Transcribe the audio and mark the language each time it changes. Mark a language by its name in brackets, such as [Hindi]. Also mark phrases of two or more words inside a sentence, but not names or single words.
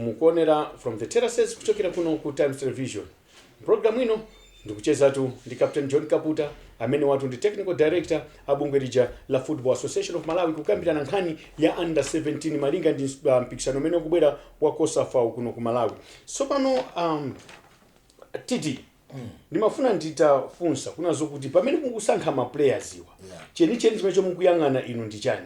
[Nyanja] mukuonera [English] from the terraces [Nyanja] kuchokera kuno ku Times Television. Program ino ndikucheza tu ndi Captain John Kaputa amene watu ndi [English] technical director [Nyanja] abungwe la Football Association of Malawi kukambirana nkhani ya under 17 malinga ndi mpikisano umene ukubwera wa COSAFA kuno ku Malawi. So pano Titi ndimafuna nditafunsa kunazo kuti pamene mukusankha ma players iwa cheni chimene mukuyang'ana inu ndi chani?